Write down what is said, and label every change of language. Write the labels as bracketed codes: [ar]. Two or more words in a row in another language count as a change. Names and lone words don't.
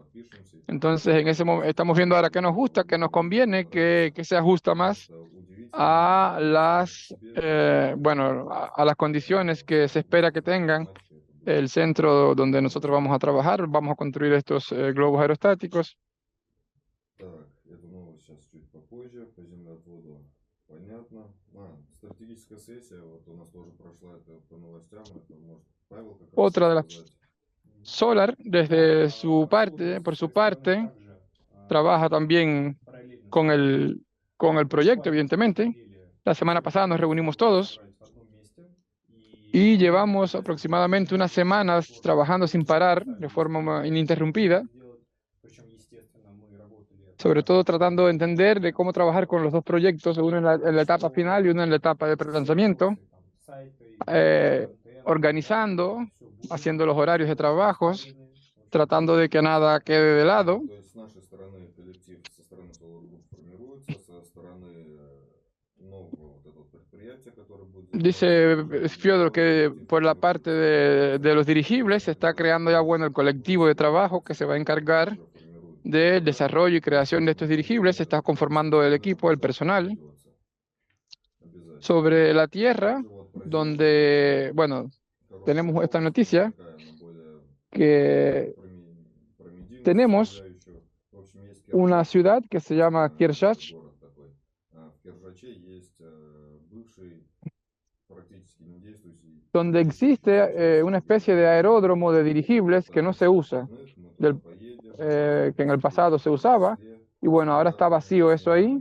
[es] Entonces, en ese momento estamos viendo ahora qué nos gusta, qué nos conviene, qué se ajusta más a las, bueno, a las condiciones que se espera que tengan el centro donde nosotros vamos a trabajar. Vamos a construir estos globos aerostáticos. [ru] Так, эту новость сейчас чуть попозже, по землеотводу понятно. Стратегическая сессия, вот у нас тоже прошла это по новостям, это может Павел как раз [es] Otra de las [ru] сказать. [es] Solar, desde su parte, por su parte, trabaja también con el proyecto, evidentemente. La semana pasada nos reunimos todos y llevamos aproximadamente unas semanas trabajando sin parar, de forma ininterrumpida, sobre todo tratando de entender de cómo trabajar con los dos proyectos, uno en la etapa final y uno en la etapa de prelanzamiento, organizando, haciendo los horarios de trabajos, tratando de que nada quede de lado. [ru] То есть с нашей стороны коллектив со стороны Solar Group формируется, со стороны нового вот этого предприятия, которое будет [es] Dice Fyodor que por la parte de los dirigibles se está creando ya, bueno, el colectivo de trabajo que se va a encargar del desarrollo y creación de estos dirigibles. Se está conformando el equipo, el personal. Sobre la Tierra, donde, bueno, tenemos esta noticia que tenemos una ciudad que se llama Kershach, donde existe una especie de aeródromo de dirigibles que no se usa, que en el pasado se usaba, y bueno, ahora está vacío eso ahí.